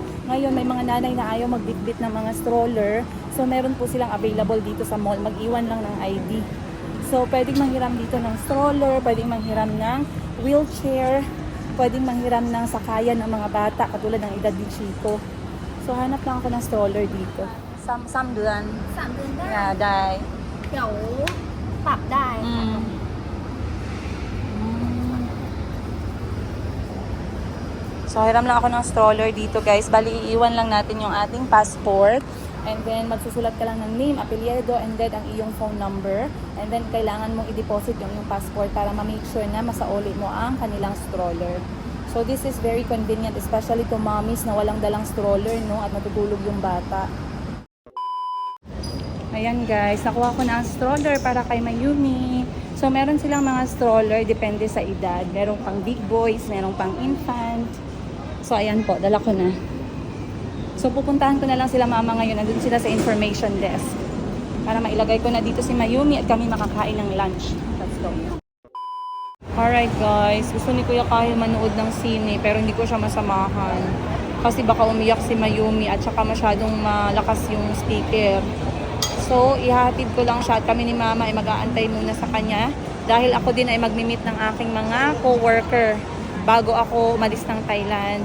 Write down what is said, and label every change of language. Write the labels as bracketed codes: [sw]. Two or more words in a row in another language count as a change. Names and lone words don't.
[tl] Ngayon may mga nanay na ayaw magbitbit ng mga stroller. So meron po silang available dito sa mall. Mag-iwan lang ng ID. So, pwedeng manghiram dito ng stroller, pwedeng manghiram ng wheelchair, pwedeng manghiram ng sakayan ng mga bata, katulad ng edad ni Chico. So, hanap lang ako ng stroller dito. [th] 3 เดือน 3 เดือนได้ Yeah, ได้ เดี๋ยวปรับได้ [tl] So, hiram lang ako ng stroller dito guys. Bali, iiwan lang natin yung ating passport. [en] And then, [tl] magsusulat ka lang ng name, apelyido, and then ang iyong [en] phone number. And then, [tl] kailangan mong i-deposit yung iyong passport para ma-make sure na masauli mo ang kanilang stroller. [en] So, this is very convenient, especially to mommies [tl] na walang dalang [en] stroller, no? [tl] At matutulog yung bata. Ayan guys, nakuha ko na ang stroller para kay Mayumi. So, meron silang mga stroller, depende sa edad. Merong pang [en] big boys, [tl] merong pang infant. So, ayan po, dala ko na. So, pupuntahan ko na lang sila mama ngayon. Nandun sila sa [en] information desk. [tl] Para mailagay ko na dito si Mayumi at kami makakain ng lunch. [en] Let's go. [tl] Alright guys, gusto ni Kuya Kahil manood ng sine pero hindi ko siya masamahan. Kasi baka umiyak si Mayumi at saka masyadong malakas yung speaker. So, ihahatid ko lang siya at kami ni mama ay mag-aantay muna sa kanya. Dahil ako din ay mag-meet ng aking mga co-worker bago ako umalis ng Thailand.